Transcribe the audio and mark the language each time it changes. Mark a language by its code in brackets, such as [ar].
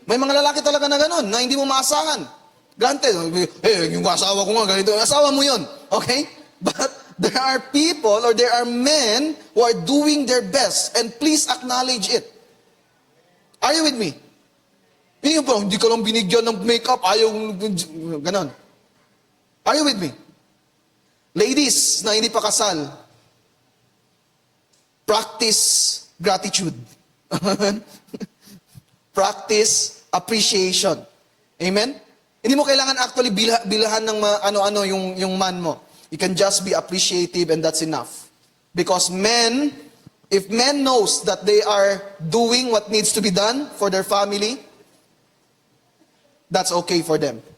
[tl] May mga lalaki talaga na ganun, na hindi mo maasahan. Granted, yung asawa ko nga, ganito, asawa mo yun. Okay? [en] But there are people or there are men who are doing their best and please acknowledge it. Are you with me? [tl] Hindi ka lang binigyan ng makeup, ayaw, ganon. Are you with me? Ladies na hindi pa kasal, [en] practice gratitude. Practice appreciation. Amen? [tl] Hindi mo kailangan actually bilahan ng ano-ano yung man mo. [en] You can just be appreciative and that's enough. Because men, if men knows that they are doing what needs to be done for their family, that's okay for them.